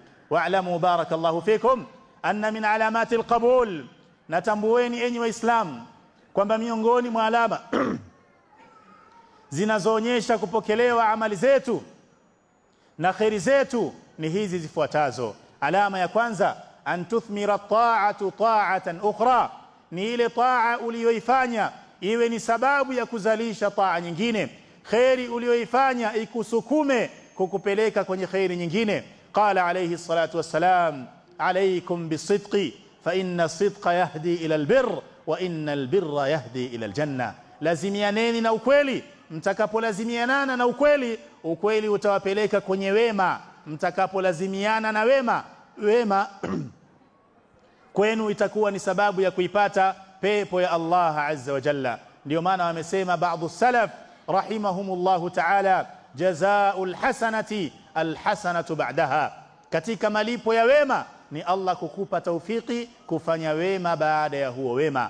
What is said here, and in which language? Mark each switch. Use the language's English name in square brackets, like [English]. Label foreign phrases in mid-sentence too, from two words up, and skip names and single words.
[Arabic] واعلموا بارك الله فيكم أن من علامات القبول, [Swahili] natambueni enyi waislamu kwamba miongoni mwa alama zinazoonyesha kupokelewa amali zetu na khairi zetu ni hizi zifuatazo. Alama ya kwanza, [Arabic] أن تثمر الطاعة طاعة أخرى, [Swahili] ni ile taa uliyoifanya iwe ni sababu ya kuzalisha taa nyingine. Khairi uliyoifanya ikusukume kukupeleka kwenye khairi nyingine. [Arabic] قال عليه الصلاة والسلام عليكم بالصدق فإن الصدق يهدي إلى البر وإن البر يهدي إلى الجنة. [Swahili] Lazimianeni na ukweli. Mtakapolazimiana na ukweli, ukweli utawapeleka kwenye wema. Mtakapolazimiana na wema, wema kwenu itakuwa ni sababu ya kuipata pepo ya [Arabic] الله عز وجل. [Swahili] Ndio maana wamesema baadhi salaf [Arabic] رحمهم الله تعالى, جزاء الحسنة الحسنة بعدها, [Swahili] katika malipo ya wema ni Allah kukupa taufiki kufanya wema baada ya huo wema.